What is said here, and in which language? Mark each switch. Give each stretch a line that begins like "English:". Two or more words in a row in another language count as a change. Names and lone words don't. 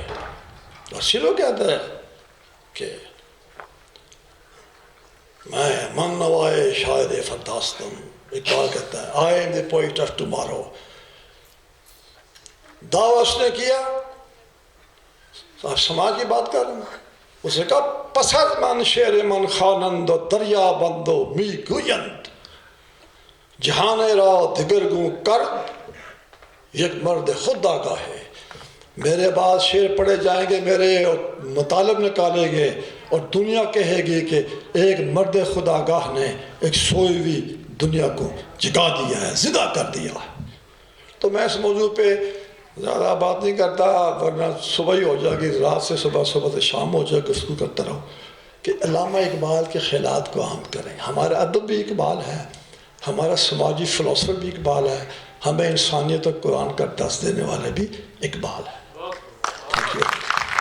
Urdu: اور سیلو کہتا ہے کہ میں
Persian: من نوائے شاعر فرداستم,
Urdu: اقبال کہتا ہے
English: I am the poet of tomorrow.
Urdu: دعویٰ اس نے کیا, آپ سماج کی بات کر رہے ہیں, اس نے کہا
Persian: پسر من شیر من خوانند و دریا بند و می گویند, جہان را دگر گوں کرد یک مرد خود آگاہ ہے.
Urdu: میرے بعد شعر پڑھے جائیں گے میرے, اور مطالب نکالیں گے, اور دنیا کہے گی کہ ایک مرد خدا گاہ نے ایک سوئی ہوئی دنیا کو جگا دیا ہے, زندہ کر دیا ہے. تو میں اس موضوع پہ زیادہ بات نہیں کرتا, ورنہ صبح ہی ہو جائے گی, رات سے صبح, صبح سے شام ہو جائے گی, اس کو کرتا رہو. کہ علامہ اقبال کے خیالات کو عام کریں. ہمارا ادب بھی اقبال ہے, ہمارا سماجی فلسفہ بھی اقبال ہے, ہمیں انسانیت اور قرآن کا درس دینے والا بھی اقبال ہے.
English: Thank you.